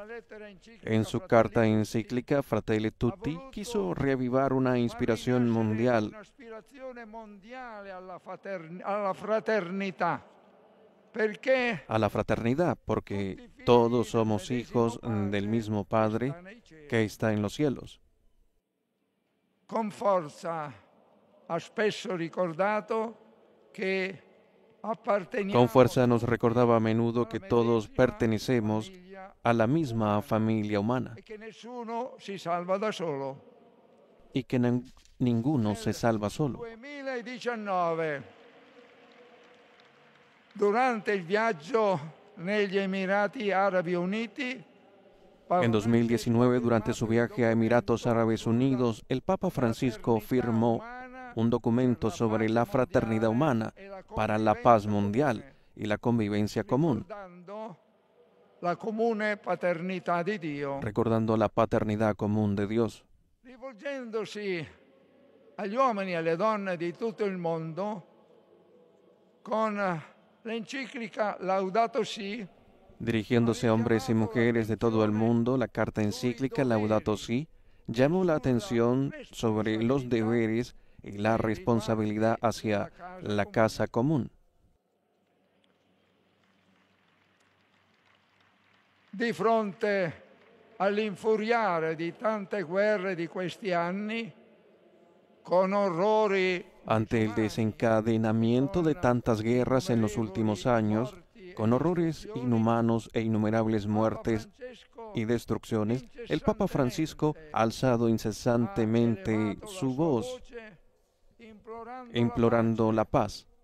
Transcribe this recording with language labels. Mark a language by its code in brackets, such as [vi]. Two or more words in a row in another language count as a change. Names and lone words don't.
[es] En su carta encíclica Fratelli Tutti quiso reavivar una inspiración mundial [it] Un'aspirazione mondiale alla fraternità. Perché [es] a la fraternidad, porque todos somos hijos del mismo Padre que está en los cielos. [it] con forza ha spesso ricordato che apparteniamo [es] Con fuerza nos recordaba a menudo que todos pertenecemos a la misma familia humana [it] e che nessuno si salva da solo. [es] y que ninguno se salva solo. [it] 2019, durante il viaggio negli Emirati Arabi Uniti, [es] En 2019, durante su viaje a Emiratos Árabes Unidos, el Papa Francisco firmó un documento sobre la fraternidad humana para la paz mundial y la convivencia común, [it] ricordando la comune paternità di Dio, [es] recordando la paternidad común de Dios. [it] rivolgendosi agli uomini e alle donne di tutto il mondo con l'enciclica Laudato Si. [es] Dirigiéndose a hombres y mujeres de todo el mundo, la carta encíclica Laudato Si llamó la atención sobre los deberes y la responsabilidad hacia la casa común. [it] Di fronte all'infuriare di tante guerre di questi anni, con orrori, [es] Ante el desencadenamiento de tantas guerras en los últimos años, con horrores inhumanos e innumerables muertes y destrucciones, el Papa Francisco ha alzado incesantemente su voz, implorando la paz,